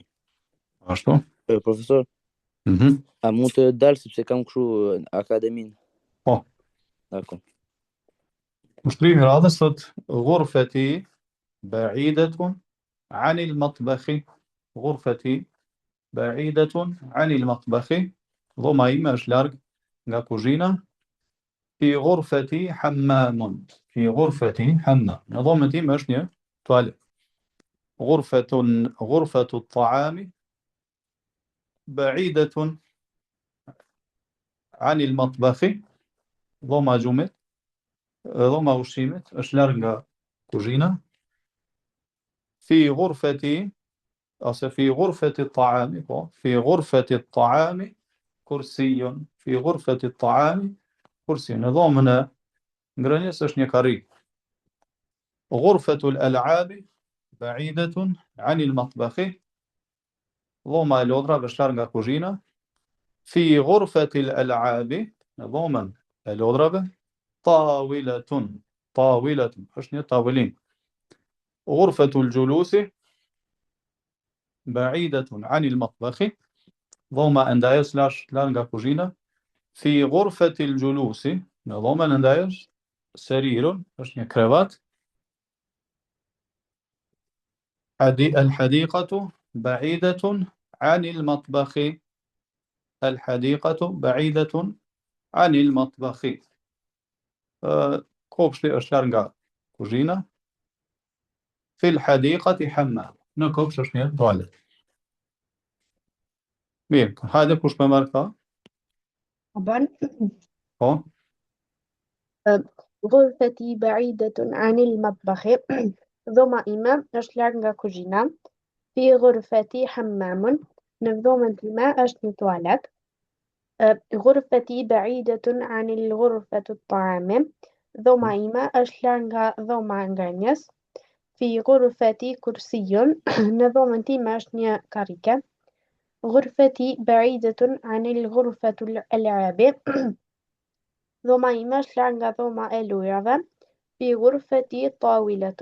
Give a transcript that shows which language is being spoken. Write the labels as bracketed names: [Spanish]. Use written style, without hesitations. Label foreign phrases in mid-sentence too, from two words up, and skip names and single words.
[Albanian] Ashtu? Profesor, a mund të dalë sepse kam kështu akademin? Po. Dakor. Ushtrimi i radhës thot [Arabic] غرفتي بعيدة عن المطبخ. غرفتي بعيدة عن المطبخ. [Albanian] Dhoma ime është larg nga kuzhina. [Arabic] في غرفتي حمام. في غرفتي حمام. [Albanian] Në dhomën time është një tualet. [Arabic] غرفة الطعام بعيدة عن المطبخ. [Albanian] dhoma gjumit, dhoma ushqimit është larg nga kuzhina. [Arabic] في غرفتي ose في غرفة الطعام. في غرفة الطعام كرسي. في غرفة الطعام كرسي. [Albanian] Në dhomën e ngrënjes është një karri. [Arabic] غرفة الألعاب بعيدة عن المطبخ. [Albanian] dhoma e lodrave është larg nga kuzhina. [Arabic] في غرفة الألعاب. [Albanian] Në dhomën e lodrave طاولة. طاولة është një tavolinë. [Arabic] غرفة الجلوس بعيدة عن المطبخ. [Albanian] dhoma e ndajës larg nga kuzhina. [Arabic] في غرفة الجلوس. [Albanian] Në dhomën e ndajës سرير është një krevat. [Arabic] الحديقة بعيدة عن المطبخ. الحديقة بعيدة عن المطبخ. [Albanian] kopshti është larg nga kuzhina. [Arabic] في الحديقة حمام. [Albanian] Në kopsht është një tualet. Mirë, hajde kush më marrë ka? Po. [Arabic] غرفتي بعيدة عن المطبخ. [Albanian] dhoma ime është larg nga kuzhina. [Arabic] في غرفتي حمام. [Albanian] Në dhomën time është një tualet. [Arabic] غرفتي بعيدة عن الغرفة الطعام. [Albanian] dhoma ime është larg nga dhoma e ngrënjes. [Arabic] في غرفتي كرسي. [Albanian] Në dhomën time është një karrike. [Arabic] غرفتي بعيدة عن الغرفة الألعاب. [Albanian] dhoma ime është larg nga dhoma e lujrave. [Arabic] في غرفتي طاولة.